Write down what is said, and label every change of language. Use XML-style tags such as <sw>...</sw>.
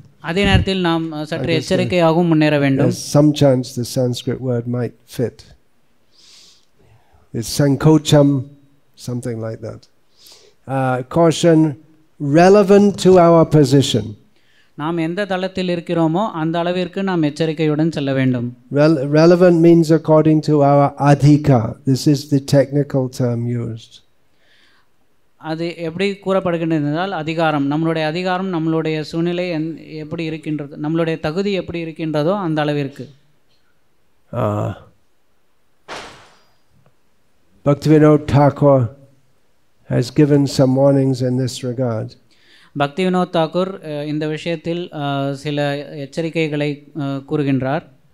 <ta>அதே நேரத்தில் நாம் சற்று எச்சரிக்கையாகவும் முன்னேற வேண்டும்.</ta> <en>Some chance the Sanskrit word might fit. It's sankocham, something like that. Caution relevant to our position.</en> <ta>நாம் எந்த தளத்தில் இருக்கிறோமோ அந்த அளவிற்கு நாம் எச்சரிக்கையுடன் செல்ல வேண்டும்.</ta> <en>Relevant means according to our adhika. This is the technical term used.</en> <ta>அது எப்படி கூறப்படுகின்றது என்றால் அதிகாரம், நம்மளுடைய அதிகாரம் நம்மளுடைய சூழ்நிலை எப்படி இருக்கின்றது, நம்மளுடைய தகுதி எப்படி இருக்கின்றதோ அந்த அளவிற்கு.</ta> <en>Bhaktivinoda Thakur has given some warnings in this regard.</en> <ta>Bhaktivinod Thakur இந்த விஷயத்தில் சில எச்சரிக்கைகளை கூறுகின்றார்.</ta>